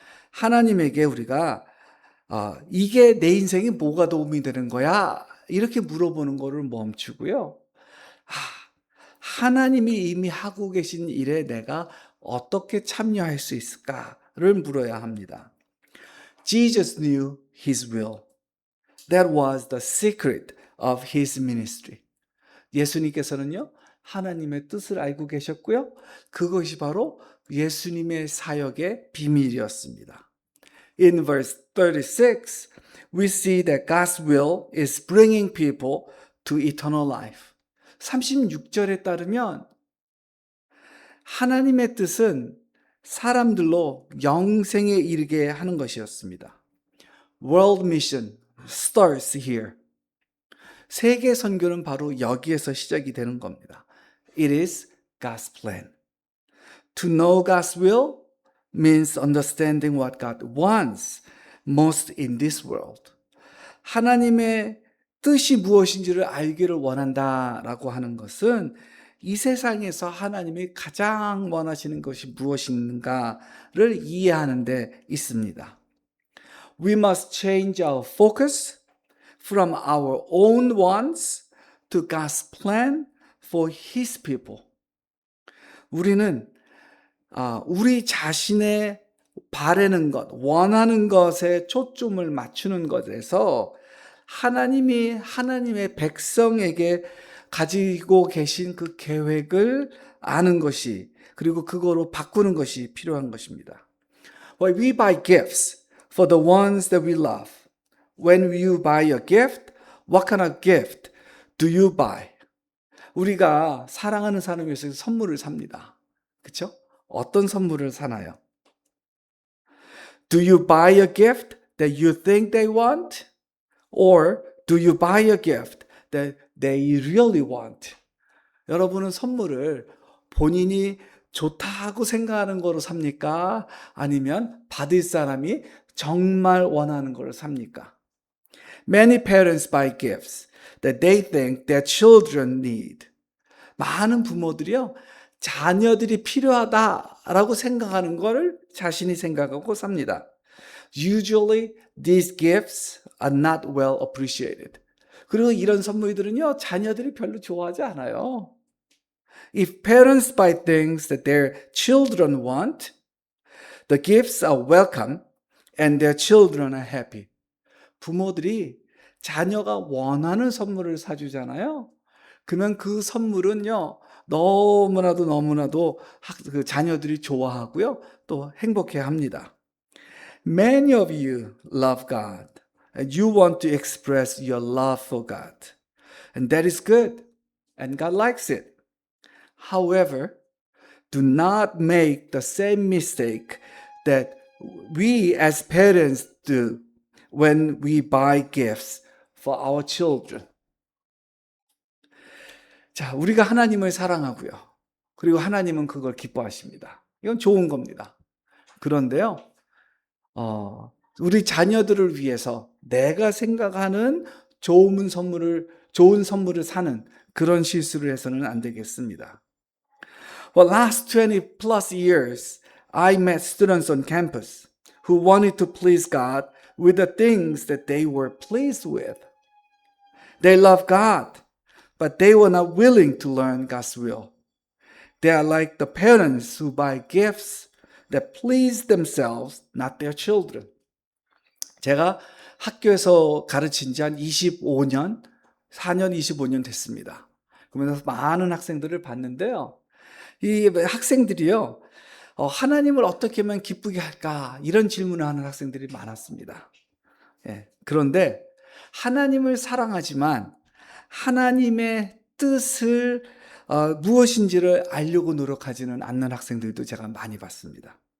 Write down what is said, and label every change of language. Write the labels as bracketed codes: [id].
[ko] 하나님에게 우리가 이게 내 인생에 뭐가 도움이 되는 거야? 이렇게 물어보는 거를 멈추고요. 하나님이 이미 하고 계신 일에 내가 어떻게 참여할 수 있을까를 물어야 합니다. [en] Jesus knew his will. That was the secret of his ministry. [ko] 예수님께서는요, 하나님의 뜻을 알고 계셨고요. 그것이 바로 예수님의 사역의 비밀이었습니다. [en] In verse 36, we see that God's will is bringing people to eternal life. [ko] 36절에 따르면 하나님의 뜻은 사람들로 영생에 이르게 하는 것이었습니다. [en] World mission starts here. [ko] 세계 선교는 바로 여기에서 시작이 되는 겁니다. [en] It is God's plan. To know God's will means understanding what God wants most in this world. [ko] 하나님의 뜻이 무엇인지를 알기를 원한다라고 하는 것은 이 세상에서 하나님이 가장 원하시는 것이 무엇인가를 이해하는 데 있습니다. [en] We must change our focus from our own wants to God's plan for His people. [ko] 우리는 우리 자신의 바라는 것, 원하는 것에 초점을 맞추는 것에서 하나님이 하나님의 백성에게 가지고 계신 그 계획을 아는 것이, 그리고 그거로 바꾸는 것이 필요한 것입니다. [en] Well, we buy gifts for the ones that we love. When you buy a gift, what kind of gift do you buy? [ko] 우리가 사랑하는 사람을 위해서 선물을 삽니다. 그렇죠? 어떤 선물을 사나요? [en] Do you buy a gift that you think they want? Or do you buy a gift that they really want? [ko] 여러분은 선물을 본인이 좋다고 생각하는 거로 삽니까? 아니면 받을 사람이 정말 원하는 거를 삽니까? [en] Many parents buy gifts that they think their children need. [ko] 많은 부모들이요, 자녀들이 필요하다라고 생각하는 거를 자신이 생각하고 삽니다. [en] Usually these gifts are not well appreciated. [ko] 그리고 이런 선물들은요, 자녀들이 별로 좋아하지 않아요. [en] If parents buy things that their children want, the gifts are welcome and their children are happy. [ko] 부모들이 자녀가 원하는 선물을 사주잖아요. 그러면 그 선물은요, 너무나도 그 자녀들이 좋아하고요, 또 행복해 합니다. [en] Many of you love God and you want to express your love for God. And that is good. And God likes it. However, do not make the same mistake that we as parents do when we buy gifts for our children. [ko] 자, 우리가 하나님을 사랑하고요. 그리고 하나님은 그걸 기뻐하십니다. 이건 좋은 겁니다. 그런데요, 우리 자녀들을 위해서 내가 생각하는 좋은 선물을 사는 그런 실수를 해서는 안 되겠습니다. [en] For last 20 plus years, I met students on campus who wanted to please God with the things that they were pleased with. They love God, but they were not willing to learn God's will. They are like the parents who buy gifts that please themselves, not their children. [ko] 제가 학교에서 가르친 지 한 25년 됐습니다. 그러면서 많은 학생들을 봤는데요. 이 학생들이요, 하나님을 어떻게 하면 기쁘게 할까? 이런 질문을 하는 학생들이 많았습니다. 예, 그런데 하나님을 사랑하지만 하나님의 뜻을 무엇인지를 알려고 노력하지는 않는 학생들도 제가 많이 봤습니다.